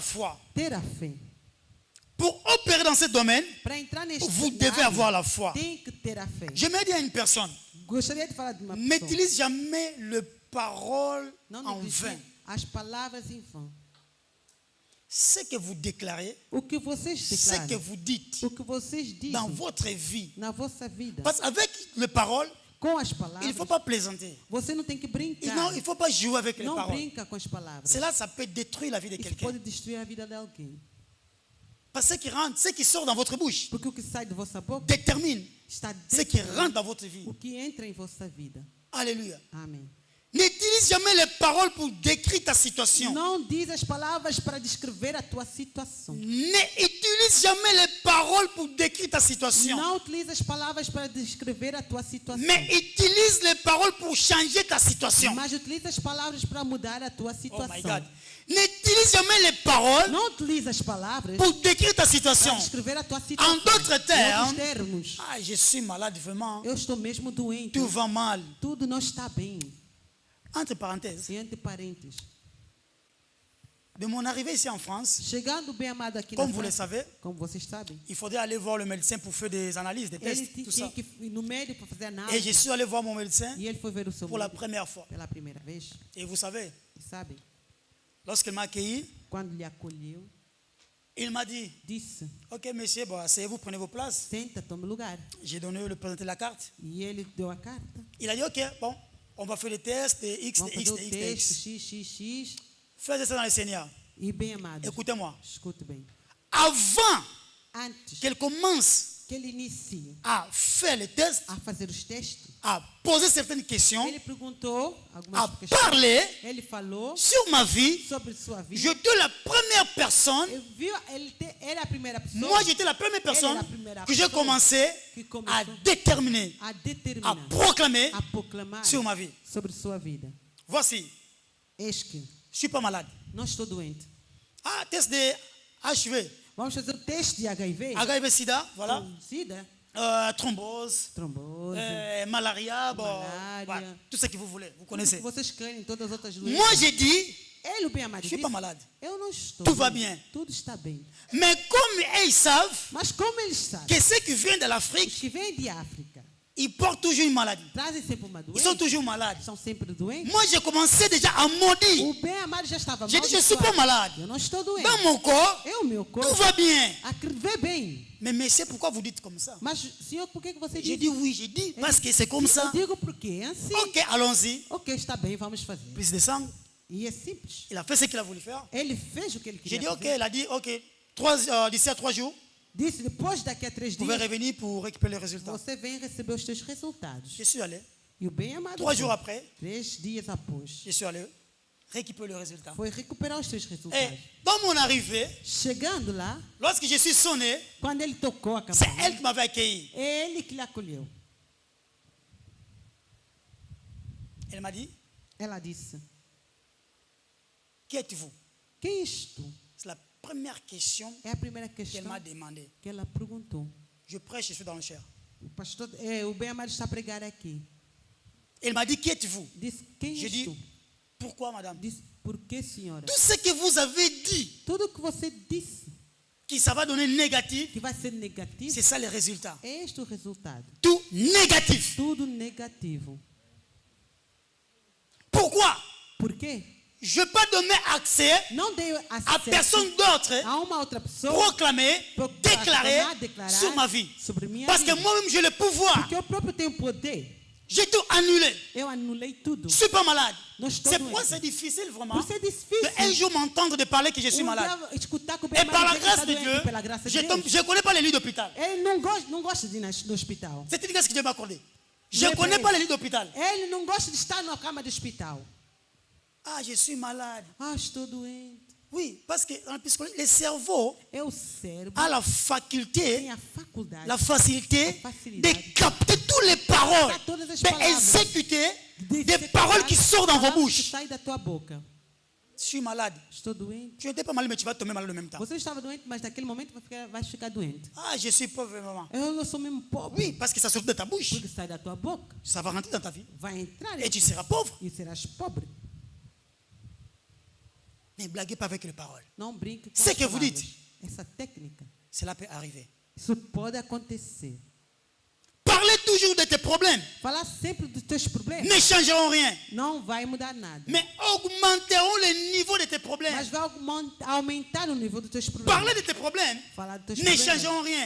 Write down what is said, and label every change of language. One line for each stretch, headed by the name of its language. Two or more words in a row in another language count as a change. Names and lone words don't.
French: la foi.
Portuguese: Ter a fé.
French: Pour opérer dans ce domaine,
Portuguese: Para entrar neste
French: vous devez avoir la foi.
Portuguese: tem que ter a fé.
French: Je me dis à une personne,
Portuguese: Gostaria de falar de uma pessoa.
French: n'utilise jamais le parole
Portuguese: Não
French: en negligie vain.
Portuguese: as palavras em vão.
French: Ce que vous déclarez,
Portuguese: O que vocês
French: ce que
Portuguese: declaram,
French: vous dites
Portuguese: o que vocês dizem
French: dans votre vie.
Portuguese: na vossa vida,
French: Parce qu'avec les paroles,
Portuguese: com as
French: il ne
Portuguese: palavras,
French: faut pas plaisanter.
Portuguese: você não tem que brincar.
French: Non, il ne faut pas jouer avec les
Portuguese: Não
French: paroles.
Portuguese: brinca com as palavras.
French: Cela, ça peut détruire la vie de
Portuguese: Isso
French: quelqu'un.
Portuguese: pode destruir a vida de alguém.
French: Parce que ce qui rentre, ce qui sort dans votre bouche,
Portuguese: Porque o que sai de vossa boca
French: détermine
Portuguese: está
French: ce qui
Portuguese: dentro
French: rentre dans votre vie.
Portuguese: o que entra em vossa vida.
French: Alléluia.
Portuguese: Amém.
French: N'utilise jamais les paroles pour décrire ta situation.
Portuguese: Não diz as palavras para descrever a tua situação.
French: N'utilise jamais les paroles pour décrire ta situation.
Portuguese: Não utilize as palavras para descrever a tua situação.
French: Mais utilise les paroles pour changer ta situation.
Portuguese: Mas utilize as palavras para mudar a tua
English: Oh my
Portuguese: situação.
English: God.
French: N'utilise jamais les paroles
Portuguese: Não utilize as palavras
French: pour décrire ta
Portuguese: para
French: situation.
Portuguese: descrever a tua situação.
French: En d'autres termes,
Portuguese: Em outros termos,
French: ah, je suis malade vraiment.
Portuguese: eu estou mesmo doente.
French: Tout va mal.
Portuguese: Tudo não está bem.
French: Entre parenthèses,
Portuguese: E entre parênteses.
French: de mon arrivée ici en France,
Portuguese: Chegando bem amado aqui
French: comme
Portuguese: na
French: vous le
Portuguese: França,
French: savez,
Portuguese: como vocês sabem,
French: il faudrait aller voir le médecin pour faire des analyses, des
Portuguese: ele
French: tests, tout
Portuguese: tinha
French: ça.
Portuguese: que ir no médico para fazer
French: Et
Portuguese: análise.
French: je suis allé voir mon médecin
Portuguese: E ele foi ver o seu
French: pour la
Portuguese: médico
French: première fois.
Portuguese: pela primeira vez.
French: Et vous savez,
Portuguese: E sabe,
French: lorsqu'il m'a accueilli,
Portuguese: quando lhe acolheu,
French: il m'a dit,
Portuguese: disse:
French: ok monsieur, bon, asseyez-vous, prenez vos places.
Portuguese: senta, tome lugar.
French: J'ai donné, le présenté la carte.
Portuguese: E ele deu a carta.
French: Il a dit, ok, bon, on va faire des tests, des X,
Portuguese: Vamos
French: des X,
Portuguese: fazer o
French: des X, des
Portuguese: teste
French: X. XXX. Faites ça dans le Seigneur.
Portuguese: E bem amado,
French: Écoutez-moi.
Portuguese: escute bem.
French: Avant
Portuguese: Antes
French: qu'elle commence
Portuguese: que ele inicie
French: à faire les tests,
Portuguese: a fazer os testes,
French: à poser certaines questions,
Portuguese: ele perguntou
French: à
Portuguese: algumas questões.
French: parler
Portuguese: Ele falou
French: sur ma vie,
Portuguese: sobre sua vida.
French: j'étais la première personne,
Portuguese: Ele é a primeira pessoa
French: moi j'étais la première personne la première que j'ai personne commencé que à
Portuguese: começou
French: déterminer,
Portuguese: a
French: à
Portuguese: determinar,
French: proclamer
Portuguese: a proclamar
French: sur ma vie.
Portuguese: sobre sua vida.
French: Voici,
Portuguese: Eis que
French: je ne suis pas malade.
Portuguese: não estou doente.
French: Ah, test de HIV,
Portuguese: Vamos fazer o teste de HIV,
French: HIV-Sida, voilà,
Portuguese: com SIDA,
French: thrombose,
Portuguese: trombose,
French: malaria, bon,
Portuguese: Malaria.
French: voilà, tout ce que vous voulez, vous
Portuguese: tudo
French: connaissez.
Portuguese: que vocês querem, todas as outras doenças.
French: Moi j'ai dit,
Portuguese: Ele, o bem amado,
French: je ne suis
Portuguese: disse,
French: pas malade.
Portuguese: eu não estou.
French: Tout va
Portuguese: doente.
French: bien.
Portuguese: Tudo está bem.
French: Mais comme ils savent
Portuguese: Mas como eles sabem,
French: que ceux qui viennent de
Portuguese: os
French: l'Afrique,
Portuguese: que vêm de África
French: ils portent toujours une maladie.
Portuguese: trazem sempre uma
French: Ils sont
Portuguese: doença,
French: toujours malades.
Portuguese: são sempre doentes.
French: Moi, j'ai commencé déjà à maudire.
Portuguese: O bem amado já estava
French: J'ai dit, je ne suis pas malade.
Portuguese: Eu não estou doente.
French: Dans mon corps,
Portuguese: Eu, meu
French: tout
Portuguese: corpo,
French: va bien.
Portuguese: vê bem.
French: Mais c'est pourquoi vous dites comme ça.
Portuguese: Mas, senhor, por que você
French: J'ai
Portuguese: diz?
French: dit oui, j'ai dit parce que c'est comme ça.
Portuguese: Eu digo porque é assim.
French: Ok, allons-y.
Portuguese: Ok, está bem, vamos fazer.
French: Plus de sang.
Portuguese: E é simples.
French: Il a fait ce qu'il a voulu faire.
Portuguese: Ele fez o que ele
French: J'ai
Portuguese: queria
French: dit ok,
Portuguese: fazer.
French: il a dit ok. D'ici à 3 jours,
Portuguese: Disse, depois daqui a 3
French: vous pouvez
Portuguese: dias,
French: revenir pour récupérer les résultats.
Portuguese: você vem receber os teus resultados.
French: Je suis allé.
Portuguese: E o bem amado
French: 3
Portuguese: foi.
French: jours après,
Portuguese: 3 dias após,
French: je suis allé récupérer les résultats.
Portuguese: foi recuperar os teus
French: Et
Portuguese: resultados.
French: dans mon arrivée,
Portuguese: Chegando lá,
French: lorsque je suis sonné,
Portuguese: quando ele tocou a
French: c'est
Portuguese: campainha,
French: elle qui m'avait accueilli.
Portuguese: é ele que lhe acolheu.
French: Elle m'a dit,
Portuguese: Ela disse,
French: qui êtes-vous?
Portuguese: quem és tu?
French: C'est la première question
Portuguese: É a primeira
French: qu'elle
Portuguese: questão
French: m'a demandé.
Portuguese: que ela perguntou.
French: Je prêche, je suis dans le cher.
Portuguese: O pastor, o bem amado está a pregar aqui.
French: Elle m'a dit, qui êtes-vous?
Portuguese: Disse, quem
French: J'ai
Portuguese: és
French: dit,
Portuguese: tu?
French: pourquoi madame?
Portuguese: Disse, por que, senhora?
French: Tout ce que vous avez dit,
Portuguese: Tudo que você disse
French: que ça va donner négatif,
Portuguese: que vai ser negativo,
French: c'est ça les résultats.
Portuguese: é este o resultado.
French: Tout négatif.
Portuguese: Tudo negativo.
French: Pourquoi?
Portuguese: Por quê?
French: je peux donner accès
Portuguese: Não dei
French: à
Portuguese: acesso
French: personne d'autre
Portuguese: a uma outra pessoa
French: proclamer,
Portuguese: para
French: déclarer
Portuguese: declarar
French: sur ma vie.
Portuguese: sobre minha
French: Parce que
Portuguese: vida.
French: moi-même, j'ai le pouvoir.
Portuguese: Porque eu próprio tenho poder.
French: J'ai tout annulé.
Portuguese: Eu anulei tudo.
French: Je ne suis pas malade.
Portuguese: Não estou
French: C'est pourquoi
Portuguese: doente.
French: c'est difficile vraiment
Portuguese: Por isso é
French: de
Portuguese: difícil.
French: un jour m'entendre de parler que je suis malade.
Portuguese: dia escutar que o
French: Et par la
Portuguese: Bem
French: grâce
Portuguese: está
French: de
Portuguese: doente,
French: Dieu,
Portuguese: pela graça
French: je
Portuguese: de Deus.
French: ne connais pas les lits d'hôpital.
Portuguese: Ele não gosta de ir no hospital.
French: C'est une grâce que Dieu m'a accordée. Je ne Mais connais
Portuguese: bem,
French: pas les lits d'hôpital.
Portuguese: Ele não gosta de estar na cama de hospital.
French: Ah, je suis malade.
Portuguese: Ah, estou doente.
French: Oui, parce que dans la psychologie, le cerveau
Portuguese: É o cérebro
French: a la
Portuguese: tem
French: faculté,
Portuguese: a faculdade
French: la facilité La facilité. de capter toutes les paroles,
Portuguese: Captar todas as
French: d'exécuter
Portuguese: de
French: des
Portuguese: executar
French: paroles qui sortent dans vos
Portuguese: palavras que
French: bouches.
Portuguese: saem da tua boca.
French: Je suis malade.
Portuguese: Estou doente.
French: Tu n'étais pas malade, mais tu vas tomber malade en même temps.
Portuguese: Você estava doente, mas naquele momento vai ficar doente.
French: Ah, je suis pauvre, maman.
Portuguese: Eu sou mesmo pobre.
French: Oui, parce que ça sort de ta bouche.
Portuguese: Porque sai da tua boca,
French: Ça va rentrer dans ta vie.
Portuguese: vai entrar
French: Et tu seras pauvre.
Portuguese: e serás pobre.
French: Ne blaguez pas avec les paroles.
Portuguese: Não brinque com
French: Ce
Portuguese: as
French: que vous
Portuguese: palavras.
French: dites.
Portuguese: Essa técnica,
French: Cela peut arriver.
Portuguese: isso pode acontecer.
French: Parlez toujours de tes problèmes.
Portuguese: Falar sempre dos teus problemas
French: Ne changeront rien.
Portuguese: não vai mudar nada.
French: Mais augmenteront le niveau de tes problèmes.
Portuguese: Mas vai aumentar o nível dos teus problemas.
French: Parler de tes problèmes
Portuguese: Falar dos teus
French: ne
Portuguese: problemas
French: changeront rien.